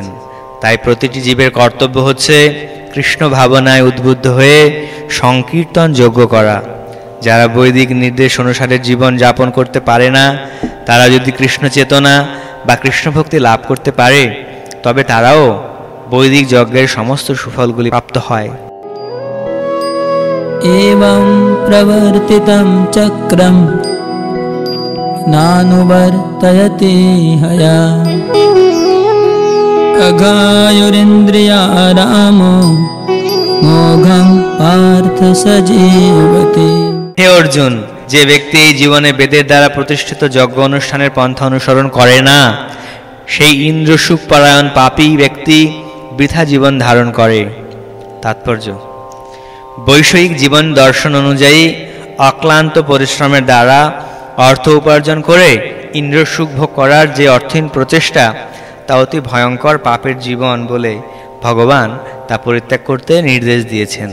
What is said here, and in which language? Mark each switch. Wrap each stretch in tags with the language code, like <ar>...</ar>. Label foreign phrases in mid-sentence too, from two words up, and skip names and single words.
<bn>তাই প্রতিটি জীবের কর্তব্য হচ্ছে কৃষ্ণ ভাবনায় উদ্বুদ্ধ হয়ে সংকীর্তন যজ্ঞ করা। যারা বৈদিক নির্দেশ অনুসারে জীবন যাপন করতে পারে না, তারা যদি কৃষ্ণ চেতনা বা কৃষ্ণ ভক্তি লাভ করতে পারে, তবে তারাও বৈদিক যজ্ঞের সমস্ত সুফলগুলি প্রাপ্ত হয়।</bn> <sa>एवं प्रवर्तितं चक्रं नानुवर्तयति हया अघायुरिन्द्रियारामो मोघं पार्थ सजीवति।</sa> <bn>হে অর্জুন, যে ব্যক্তি এই জীবনে বেদের দ্বারা প্রতিষ্ঠিত যজ্ঞ অনুষ্ঠানের পন্থা অনুসরণ করে না, সেই ইন্দ্রসুখ পরায়ণ পাপী ব্যক্তি বৃথা জীবন ধারণ করে। তাৎপর্য: বৈষয়িক জীবন দর্শন অনুযায়ী অক্লান্ত পরিশ্রমের দ্বারা অর্থ উপার্জন করে ইন্দ্রসুখ ভোগ করার যে অর্থহীন প্রচেষ্টা, তা অতি ভয়ঙ্কর পাপের জীবন বলে ভগবান তা পরিত্যাগ করতে নির্দেশ দিয়েছেন।</bn>